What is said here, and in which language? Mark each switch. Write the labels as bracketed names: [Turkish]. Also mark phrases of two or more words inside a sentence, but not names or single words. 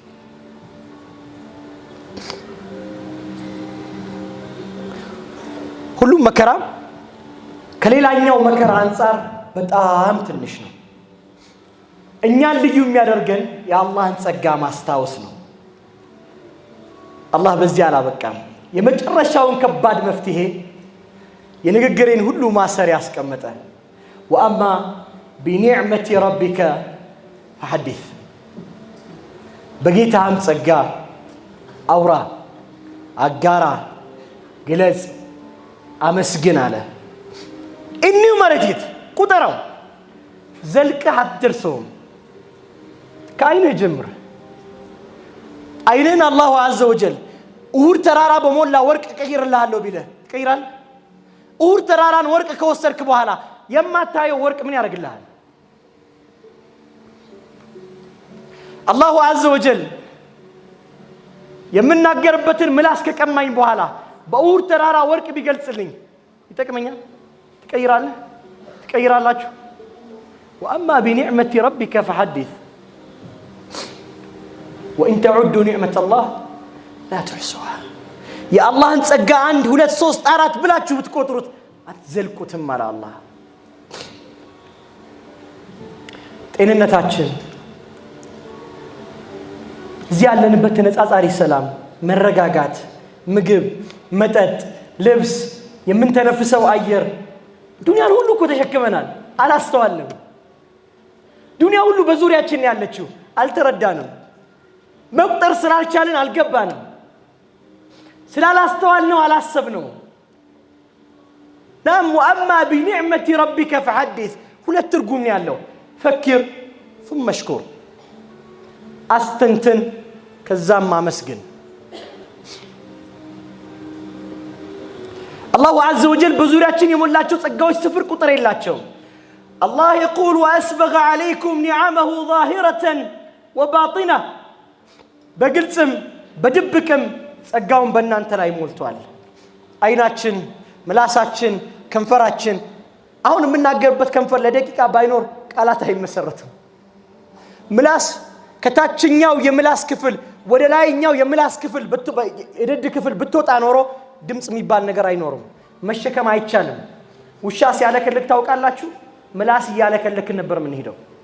[Amharic] ሁሉም መከራ ከሌላኛው መከራ አንፃር በጣም ትንሽ ነው እኛን ልዩ የሚያደርገን የአላህን ጸጋ ማስታወስ ነው አላህ በዚህ አላበቃም የመጨረሻውን ከባድ መፍትሄ የንግግሬን ሁሉ ማሰሪያ ያስቀመጠ [Arabic] وأما بنعمة ربك فحدث [Amharic] بقيتهم ጸጋ አውራ አጋራ ግለጽ አመስግን አለ እኒው ማለትት ቁጠራው ዘልቀህ አትደርሰውም ከአይነ ጀምር አይነን አላሁ [Arabic] عز وجل [Amharic] ኡሁድ ተራራ በሞላ ወርቅ ቀይርልሃለሁ ቢለ ቀይራል ኡሁድ ተራራን ወርቅ ከወሰድክ በኋላ የማታየው ወርቅ ምን ያደርግልሃል አላሁ [Arabic] عز وجل [Amharic] የምናገርበትን ምላስ ከቀማኝ በኋላ በኡሁድ ተራራ ወርቅ ቢገልጽልኝ ይጠቅመኛል ትቀይራላችሁ [Arabic] وأما بنعمة ربك فحدث وإن تعدوا نعمة الله لا تحصوها يا الله أنت [Amharic] ጸጋ 1 2 3 4 ብላችሁ ብትቆጥሩት አትዘልቁትም [Arabic] على الله [Amharic] ጤንነታችን እዚህ ያለንበት ተነጻጻሪ ሰላም መረጋጋት ምግብ መጠጥ ልብስ የምንተነፍሰው አየር ዱንያን ሁሉ እኮ ተሸክመናል አላስተዋልንም ዱንያ ሁሉ በዙሪያችን ያለችው አልተረዳንም መቁጠር ስላልቻልን አልገባንም ስላላስተዋልነው አላሰብነው ናም [Arabic] وأما بنعمة ربك فحدث [Amharic] ሁለት ትርጉም ያለው ፈክር [Arabic] ثم اشكر [Amharic] አስተንትን ከዛም አመስግን [Arabic] الله عز وجل [Amharic] بزورياችን የሞላቸው ጸጋዎች ስፍር ቁጥር የላቸው [Arabic] الله يقول واسبغ عليكم نعمه ظاهرة وباطنة [Amharic] በግልጽም በድብቅም ጸጋውን በእናንተ ላይ ሞልቷል አይናችን ምላሳችን ከንፈራችን አሁን የምናገርበት ከንፈር ለደቂቃ ባይኖር ቃላት አይመሰረትም ምላስ ከታችኛው የምላስ ክፍል ወደ ላይኛው የምላስ ክፍል የደድ ክፍል ብትወጣ ኖሮ ድምጽ የሚባል ነገር አይኖርም መሸከም አይቻልም ውሻ ሲያለከልክ ታውቃላችሁ ምላስ ያለከልክ ነበር ምን ሄደው